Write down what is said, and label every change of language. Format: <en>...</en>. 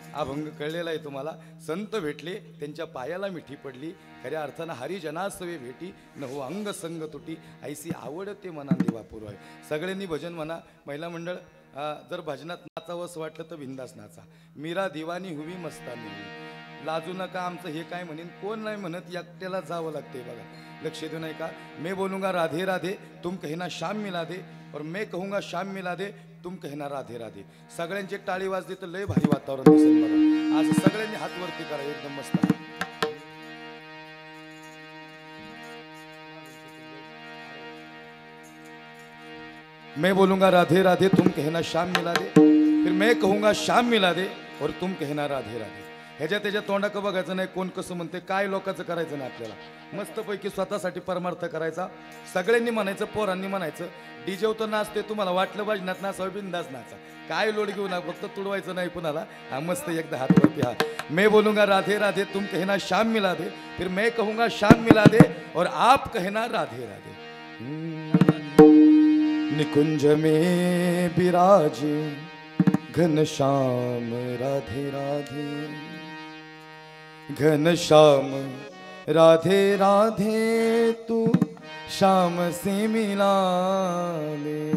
<mr>अभंग कळलेला आहे तुम्हाला. संत भेटले, त्यांच्या पायाला मिठी पडली, खऱ्या अर्थानं हरिजनासवे भेटी, न हो अंग संग तुटी, ऐसी आवडते मना देवा पुरवाय. सगळ्यांनी भजन म्हणा. महिला मंडळ जर भजनात नाचावं असं वाटलं तर बिंदास नाचा.</mr> <hi>मीरा दिवानी हुवी मस्तानी हुवी.</hi> <mr>लाजू नका आमचं हे काय म्हणेन कोण नाही म्हणत, एकट्याला जावं लागते बघा. लक्ष देऊ नाही का.</mr> <hi>मैं बोलूंगा राधे राधे तुम कहना शाम मिला दे, और मैं कहूँगा शाम मिला दे तुम कहना राधे राधे.</hi> <mr>सगळ्यांची टाळी वाजली तर लय भारी वातावरण दिसेल बघा. आज सगळ्यांनी हात वरती करा, एकदम मस्त.</mr> <hi>मैं बोलूंगा राधे राधे तुम कहना शाम मिला दे, फिर मैं कहूँगा शाम मिला दे और तुम कहना राधे राधे.</hi> <mr>ह्याच्या त्याच्या तोंडाकडे बघायचं नाही कोण कसं म्हणते, काय लोकांचं करायचं नाही आपल्याला. मस्तपैकी स्वतःसाठी परमार्थ करायचा. सगळ्यांनी म्हणायचं, पोरांनी म्हणायचं. डीजे तर नाचते, तुम्हाला वाटलं भजनात नाचावं बिंदास नाचा, काय लोड घेऊ ना, फक्त तुडवायचं नाही कुणाला. हा मस्त एकदा हात वरती.</mr> <hi>हा मैं बोलूंगा राधे राधे तुम कहना शाम मिला दे, फिर मैं कहूँगा शाम मिला दे और आप कहना राधे राधे. निकुंज में विराजे घनश्याम राधे राधे, घनश्याम राधे राधे तू श्याम से मिला ले.</hi>